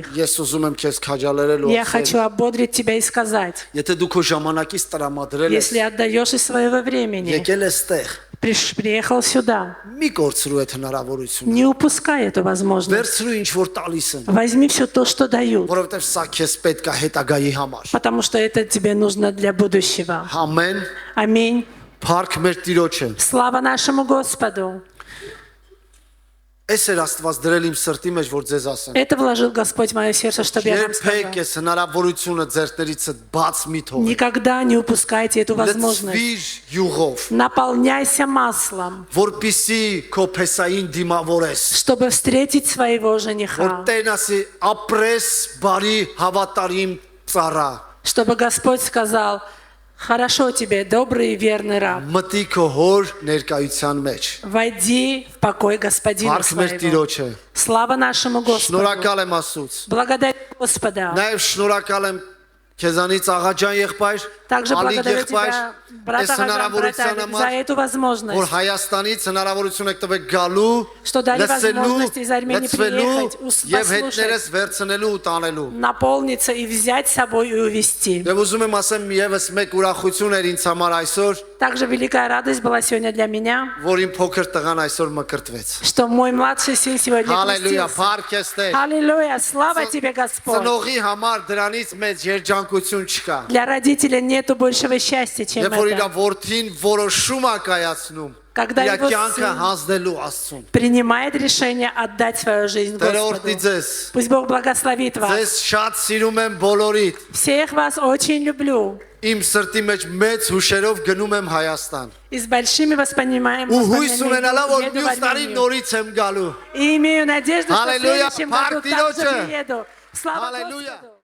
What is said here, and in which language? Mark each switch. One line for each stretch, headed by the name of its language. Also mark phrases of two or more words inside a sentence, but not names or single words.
Armenian: Ես ուզում եմ քեզ քաջալերել ու
Russian: Я
Armenian: ասել,
Russian: хочу ободрить тебя и сказать:
Armenian: եթե դու քո ժամանակից տրամադրել ես,
Russian: если отдаешь из своего времени,
Armenian: եկել ես տեղ,
Russian: приехал сюда,
Armenian: մի կորցրու այդ հնարավորությունը։
Russian: не упускай эту возможность.
Armenian: Վերցրու ինչ որ տալիս են,
Russian: Возьми все то, что дают,
Armenian: որովհետև սա քեզ պետք է հետագայի համար։
Russian: потому что это тебе нужно для будущего.
Armenian: Ամեն։
Russian: Аминь.
Armenian: Փառք մեր Տիրոջը։
Russian: Слава нашему Господу.
Armenian: Այս էր Աստված դրել իմ սրտի մեջ, որ ձեզ ասեմ։
Russian: Это вложил Господь в мое сердце, чтобы я вам
Armenian: Երբեք
Russian: сказал.
Armenian: ես հնարավորությունը ձերտերիցդ բաց մի թողեք։
Russian: Никогда не упускайте эту возможность.
Armenian: Լցվիր յուղով,
Russian: Наполняйся маслом,
Armenian: որպիսի քո փեսային դիմավորես։
Russian: чтобы встретить своего жениха.
Armenian: Որ Տերն ասի, ապրես բարի հավատարիմ ծառա։
Russian: Чтобы Господь сказал: хорошо тебе, добрый и верный раб.
Armenian: Մտի քո հոր ներկայության մեջ։
Russian: Войди в покой Господина
Armenian: Փառք մեր
Russian: своего.
Armenian: Տիրոջը։
Russian: Слава нашему Господу.
Armenian: Շնորհակալ եմ Աստծուց։
Russian: Благодарю Господа.
Armenian: Նաև շնորհակալ եմ քեզանից աղաջան եղբայր,
Russian: Также
Armenian: ալիք
Russian: благодарю
Armenian: եղբայր,
Russian: тебя, брат
Armenian: այս
Russian: Агажан, брат
Armenian: հնարավորության
Russian: Алик, за
Armenian: համար,
Russian: эту
Armenian: որ
Russian: возможность,
Armenian: Հայաստանից հնարավորություն եք տվել գալու,
Russian: Что дали
Armenian: լսելու,
Russian: возможность из Армении
Armenian: լցվելու
Russian: приехать,
Armenian: եւ
Russian: послушать.
Armenian: հետներս վերցնելու ու տանելու։
Russian: наполниться и взять с собой и увести.
Armenian: Եվ ուզում եմ ասեմ եւս մեկ ուրախություն էր ինձ համար այսօր,
Russian: Также великая радость была сегодня для меня,
Armenian: որ իմ փոքր տղան այսօր մկրտվեց։
Russian: что мой младший сын сегодня
Armenian: Հալելույա,
Russian: крестился.
Armenian: փառք ես Տեր։
Russian: Аллилуйя, слава тебе, Господь.
Armenian: Ծնողի համար դրանից մեծ երջանկություն չկա։
Russian: Для родителя нету большего счастья, чем
Armenian: Երբ որ իր
Russian: это.
Armenian: որդին որոշում է կայացնում,
Russian: Когда
Armenian: իր
Russian: его
Armenian: կյանքը
Russian: сын
Armenian: հանձնելու Աստծուն։
Russian: принимает решение отдать свою жизнь
Armenian: Տերը օրհնի
Russian: Господу.
Armenian: ձեզ։
Russian: Пусть Бог благословит вас.
Armenian: Ձեզ շատ սիրում եմ բոլորիդ։
Russian: Всех вас очень люблю.
Armenian: Իմ սրտի մեջ մեծ հուշերով գնում եմ Հայաստան։
Russian: И с большими
Armenian: Ու հույս ունենալով որ
Russian: еду в
Armenian: մյուս տարի
Russian: Армению.
Armenian: нորից եմ գալու։
Russian: И имею надежду, что в Аллилуйя, следующем Парк году также Тироче. приеду. Слава Аллилуйя. Господу!